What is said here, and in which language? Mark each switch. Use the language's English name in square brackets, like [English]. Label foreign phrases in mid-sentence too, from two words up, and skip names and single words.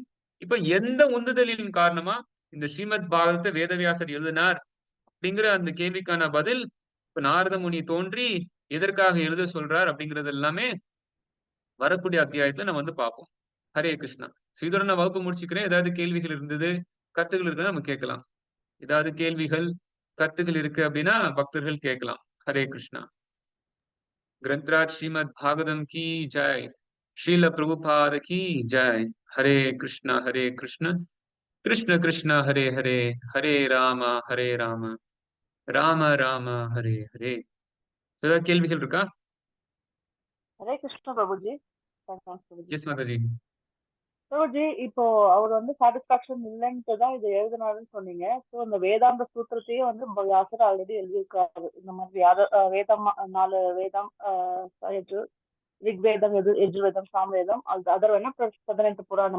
[Tamil] இப்ப எந்த உந்துதலின் காரணமா இந்த ஸ்ரீமத் பாகவத வேதவியாசர் எழுதினார் அப்படிங்கிற அந்த கேள்விக்கான பதில் இப்ப நாரத முனி தோன்றி எதற்காக எழுத சொல்றார் அப்படிங்கிறது எல்லாமே வரக்கூடிய அத்தியாயத்துல நம்ம வந்து பார்ப்போம். ஹரே கிருஷ்ணா. இதோட நான் வகுப்பு முடிச்சுக்கிறேன். ஏதாவது கேள்விகள் இருந்தது, கருத்துக்கள் இருக்குன்னா நம்ம கேட்கலாம். ஏதாவது கேள்விகள், கருத்துக்கள் இருக்கு அப்படின்னா பக்தர்கள் கேட்கலாம். ஹரே கிருஷ்ணா. [Hindi] ग्रंथराज श्रीमद् भागवतम की जय। श्रील प्रभुपाद की जय। [Sanskrit] हरे कृष्ण कृष्ण कृष्ण हरे हरे, हरे राम राम राम हरे हरे. [Tamil] सदा கேள்விகள் இருக்கா? ஹரே கிருஷ்ண பிரபுஜி. பிரபுஜி. எஸ் மாதாஜி. பிரபுஜி, இப்போ அவர் வந்து சாட்டிஸ்பாக்சன் இல்லைன்ட்டு தான் இதை எழுதினாருன்னு சொன்னீங்க. ஸோ இந்த வேதாந்த சூத்திரத்தையே வந்து வியாசர் ஆல்ரெடி எழுதியிருக்காரு. இந்த மாதிரி வேதம் 4 வேதம், ரிக்வேதம், யஜுர்வேதம், சாமவேதம், அதர் வேணா 18 புராணம்.